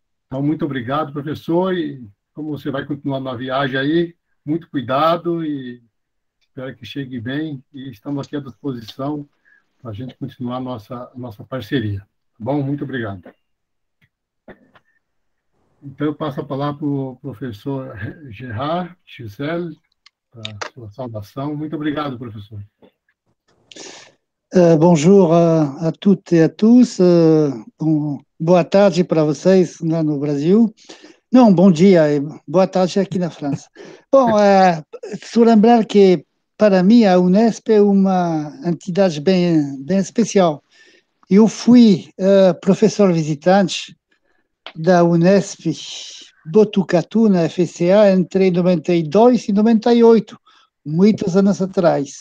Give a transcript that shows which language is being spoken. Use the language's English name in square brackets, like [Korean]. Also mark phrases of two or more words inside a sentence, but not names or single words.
[Portuguese] Então, muito obrigado, professor, e como você vai continuar na viagem aí, muito cuidado e espero que chegue bem e estamos aqui à disposição para a gente continuar a nossa parceria. Tá bom? Muito obrigado. Então, eu passo a palavra para o professor Gerard Giselle, para a sua saudação. Muito obrigado, professor. [French] Bonjour a toutes et à tous. [Portuguese] Boa tarde para vocês lá no Brasil. Não, bom dia e boa tarde aqui na França. Bom, só lembrar que, para mim, a Unesp é uma entidade bem especial. Eu fui professor visitante da Unesp Botucatu, na FCA, entre 92 e 98, muitos anos atrás.